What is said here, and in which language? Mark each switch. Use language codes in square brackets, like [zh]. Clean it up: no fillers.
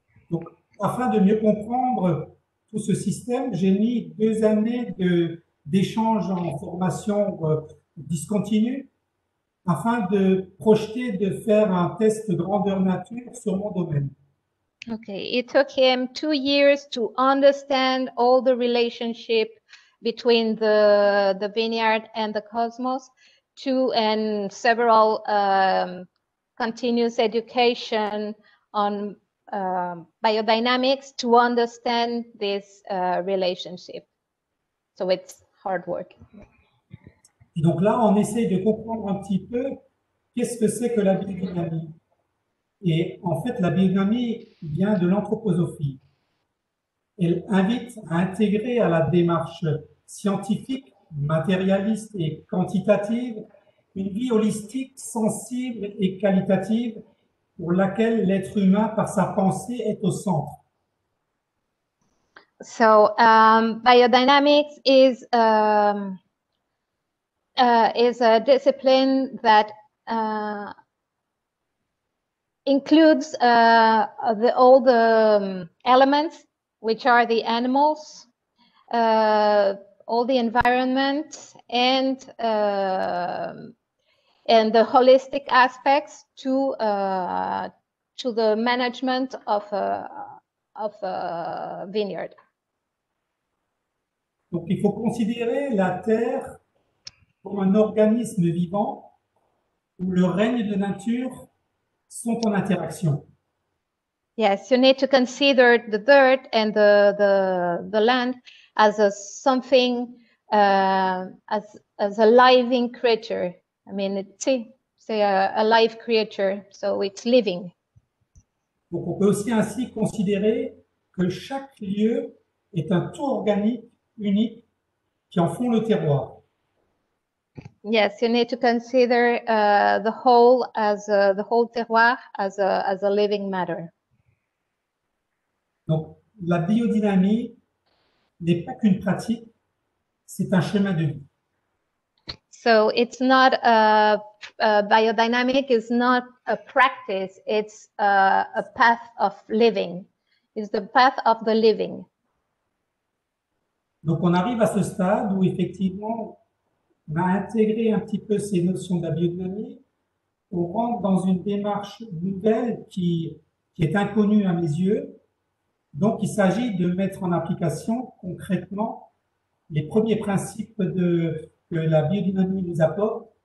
[fr] Donc, afin de mieux comprendre tout ce système, j'ai mis 2 années d'échanges en formation discontinue afin de projeter de faire un test grandeur nature sur mon domaine. [en] Okay, it took him 2 years to understand all the relationship between the vineyard and the cosmos, and several continuous education on biodynamics to understand this relationship. So it's hard work. [fr] Et donc là, on essaie de comprendre un petit peu qu'est-ce que c'est que la biodynamie. Et en fait, la biodynamie vient de l'anthroposophie. Elle invite à intégrer à la démarche scientifique, matérialiste et quantitative une vie holistique, sensible et qualitative pour laquelle l'être humain, par sa pensée, est au centre. [en] So biodynamics is a discipline that includes all the elements, which are the animals, all the environment, and the holistic aspects to the management of a vineyard. [fr] Donc, il faut considérer la Terre comme un organisme vivant où le règne de nature sont en interaction. [en] Yes, you need to consider the dirt and the land as something as a living creature. I mean, it's a live creature, so it's living. [fr] Donc, on peut aussi ainsi considérer que chaque lieu est un tout organique unique qui en font le terroir. [en] Yes, you need to consider the whole terroir as a living matter. [fr] Donc, la biodynamie n'est pas qu'une pratique, c'est un chemin de vie. [en] So it's not biodynamic is not a practice, it's a path of living. It's the path of the living. [fr] Donc, on arrive à ce stade où effectivement, on a intégré un petit peu ces notions de la biodynamie. On rentre dans une démarche nouvelle qui est inconnue à mes yeux. Donc, il s'agit de mettre en application concrètement les premiers principes que la biodynamie nous apporte.